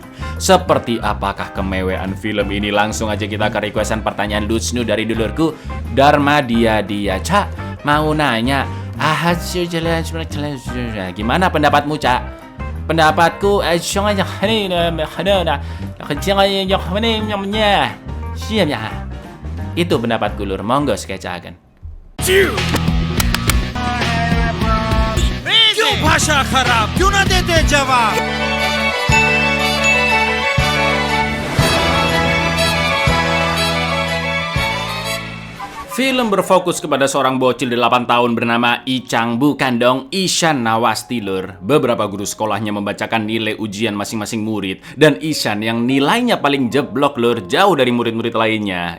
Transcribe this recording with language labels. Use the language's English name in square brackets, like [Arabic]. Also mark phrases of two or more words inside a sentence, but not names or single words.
[Indonesian] Seperti apakah kemewahan film ini? Langsung aja kita ke requestan pertanyaan lucu dari dulurku Dharma Dia Cak. Mau nanya, gimana pendapatmu, Cak? Pendapatku itu pendapatku, lur. [Javanese] Monggo skecakan. [Hindi] क्यों भाषा खराब क्यों ना देते जवाब। [Indonesian] Film berfokus kepada seorang bocil 8 tahun bernama Icang, bukan dong, Ishan Nawasti, lur. Beberapa guru sekolahnya membacakan nilai ujian masing-masing murid, dan Ishan yang nilainya paling jeblok, lur, jauh dari murid-murid lainnya.